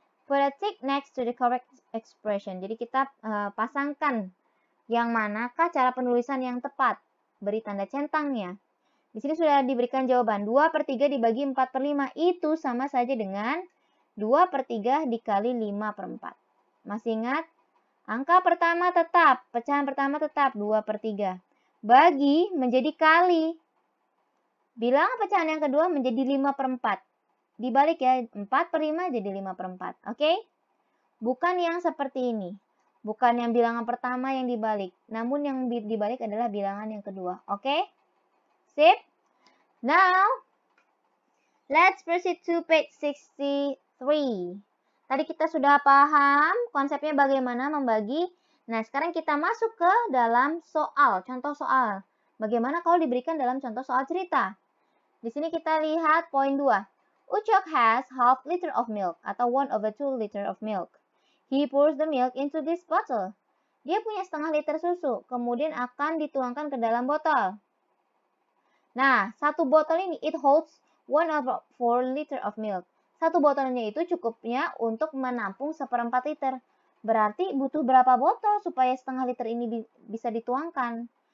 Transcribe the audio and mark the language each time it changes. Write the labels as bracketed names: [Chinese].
[English] Put a tick next to the correct expression. [Indonesian] Jadi kita pasangkan yang manakah cara penulisan yang tepat. Beri tanda centangnya. Di sini sudah diberikan jawaban. 2/3 dibagi 4/5. Itu sama saja dengan 2/3 dikali 5/4. Masih ingat? Angka pertama tetap, pecahan pertama tetap 2/3. Bagi menjadi kali. Bilangan pecahan yang kedua menjadi 5/4. Dibalik ya, 4/5 jadi 5/4. Oke? Bukan yang seperti ini. Bukan yang bilangan pertama yang dibalik. Namun yang dibalik adalah bilangan yang kedua. Oke? Sip? [English] Now, let's proceed to page 63. [Indonesian] Tadi kita sudah paham konsepnya bagaimana membagi. Nah, sekarang kita masuk ke dalam soal, contoh soal. Bagaimana kalau diberikan dalam contoh soal cerita? Di sini kita lihat poin 2. [English] Ucok has half liter of milk atau 1/2 liter of milk. He pours the milk into this bottle. [Indonesian] Dia punya setengah liter susu, kemudian akan dituangkan ke dalam botol. Nah, satu botol ini [English] it holds 1/4 liter of milk. [Indonesian] Satu botolnya itu cukupnya untuk menampung 1/4 liter. Berarti butuh berapa botol supaya setengah liter ini bisa dituangkan?